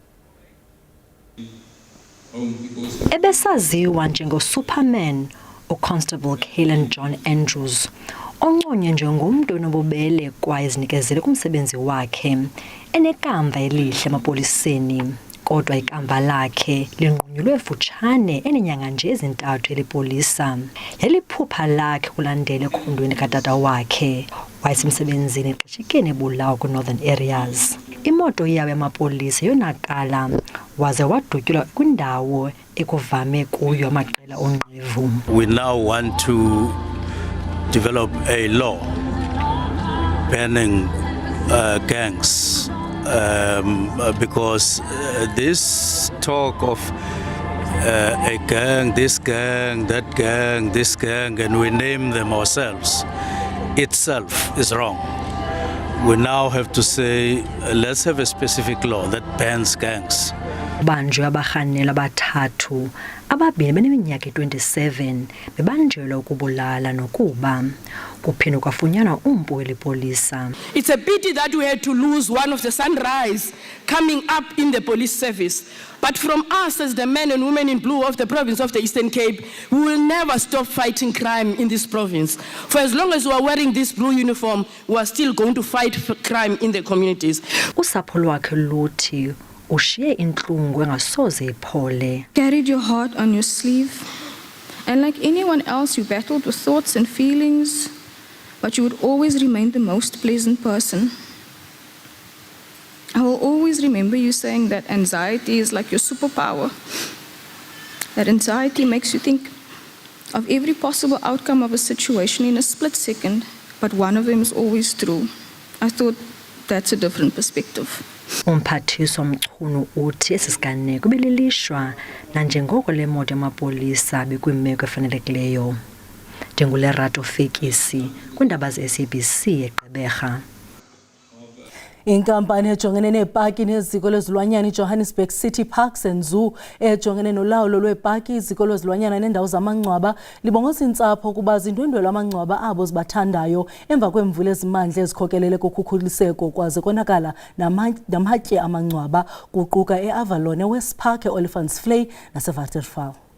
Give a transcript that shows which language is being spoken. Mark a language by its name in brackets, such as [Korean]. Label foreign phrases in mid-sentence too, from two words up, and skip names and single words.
[Xhosa] Ebesaziwa njengoSuperman uConstable Kellen John Andrews onconywe njengomntu onobubele kwaye ezinikezele kumsebenzi wakhe enekamva elihle emapoliseni kodwa ikamva lakhe linqunyulwe futshane eneenyanga nje ezintathu elipolisa yaliphupha lakhe kulandela ekhondweni katata wakhe wayesemsebenzini exeshikeni ebulawa kwi-Northern Areas. Imoto yawo yamapolisa yonakala waze wadutyulwa kwindawo ekuvame kuyo amaqela onqevu. [English] We now want to develop a law banning gangs because this talk of a gang, this gang, that gang, this gang, and we name them ourselves, itself is wrong. We now have to say, let's have a specific law that bans gangs. [Xhosa] Banjwe abarhanela abathathu ababini beneminyaka 27 bebanjelwa ukubulala nokuba kuphinde kwafunyanwa umpu welipolisa. [English] It's a pity that we had to lose one of the sunrise coming up in the police service. But from us as the men and women in blue of the province of the Eastern Cape, we will never stop fighting crime in this province. For as long as we are wearing this blue uniform, we are still going to fight crime in the communities. [Xhosa] Usapho lwakhe luthi ushiye intlungu engasoze iphole. [English] Carried your heart on your sleeve, and like anyone else you battled with thoughts and feelings, but you would always remain the most pleasant person. I will always remember you saying that anxiety is like your superpower. That anxiety makes you think of every possible outcome of a situation in a split second, but one of them is always true. I thought that's a different perspective. [Xhosa] Umphathiswa Mchunu uthi esisiganeko belilishwa nanjengoko le moto yamapolisa bekwimeko efanelekileyo. NjenguLerato Fekisi kwindaba ze-SABC eGqeberha. Inkampani ejongene neepaki neziko lwezilwanyana iJohannesburg City Parks and Zoo ejongene nolawulo lweepaki, iziko lwezilwanyana nendawo zamangcwaba libongoza intsapho ukuba zindwendwele amangcwaba abo zibathandayo emva kwemvula ezimandla ezikhokelele kukhukuliseko kwaze konakala namatye amangcwaba kuquka eAvalon, eWest Park, eOlifantsfontein naseWaterval.